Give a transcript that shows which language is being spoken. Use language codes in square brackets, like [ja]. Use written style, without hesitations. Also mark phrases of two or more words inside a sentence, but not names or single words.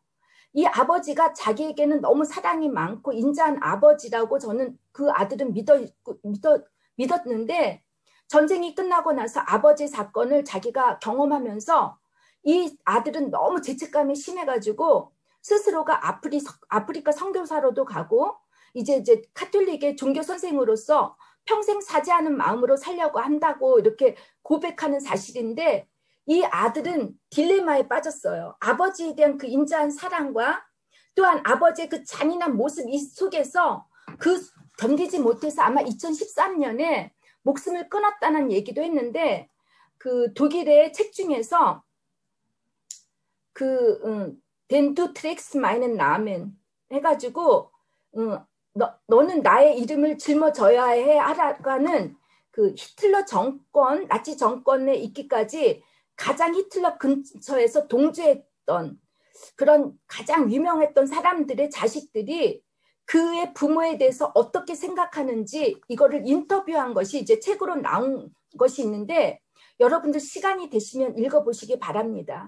[ko] 이 아버지가 자기에게는 너무 사랑이 많고 인자한 아버지라고 저는 그 아들은 믿었는데 전쟁이 끝나고 나서 아버지의 사건을 자기가 경험하면서 이 아들은 너무 죄책감이 심해가지고 스스로가 아프리카 선교사로도 가고 이제 카톨릭의 종교 선생으로서 평생 사죄하는 마음으로 살려고 한다고 이렇게 고백하는 사실인데 이 아들은 딜레마에 빠졌어요. 아버지에 대한 그 인자한 사랑과 또한 아버지의 그 잔인한 모습 이 속에서 그 견디지 못해서 아마 2013년에 목숨을 끊었다는 얘기도 했는데 그 독일의 책 중에서 [de] Den du trägst meinen Namen [ko] 해가지고 너는 나의 이름을 짊어져야 해 하라가는 그 히틀러 정권, 나치 정권에 있기까지 가장 히틀러 근처에서 동조했던 그런 가장 유명했던 사람들의 자식들이 그의 부모에 대해서 어떻게 생각하는지 이거를 인터뷰한 것이 이제 책으로 나온 것이 있는데 여러분들 시간이 되시면 읽어보시기 바랍니다.